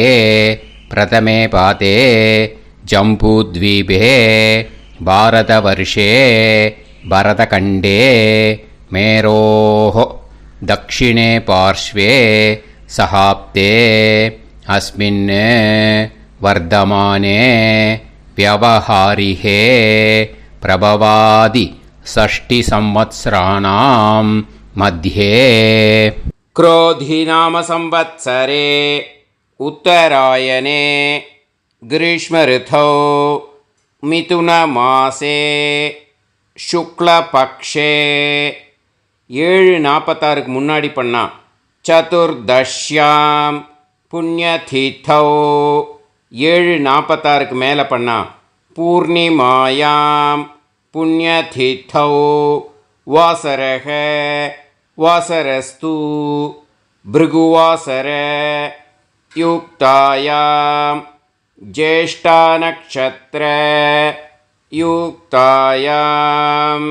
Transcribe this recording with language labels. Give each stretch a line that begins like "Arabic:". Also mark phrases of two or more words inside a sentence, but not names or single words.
Sanskrit: प्रथमे पादे जम्बूद्वीपे भारतवर्षे भरतखण्डे मेरोः दक्षिणे पार्श्वे शकाब्दे अस्मिन् वर्तमाने व्यावहारिके प्रभवादि षष्टि संवत्सराणां मध्ये. क्रोधी नाम संवत्सरे उत्तरायणे ग्रीष्म ऋतौ मिथुनमासे शुक्लपक्षे 7:46
Tamil: முன்னாடி பண்ணா.
Sanskrit: चतुर्दश्यां पुण्यतिथौ 7:46
Tamil: மேலே பண்ணா.
Sanskrit: पूर्णिमायां पुण्यतिथौ वासरः वासरस्तु भृगुवासर युक्तायां ज्येष्ठा नक्षत्र युक्तायाम्.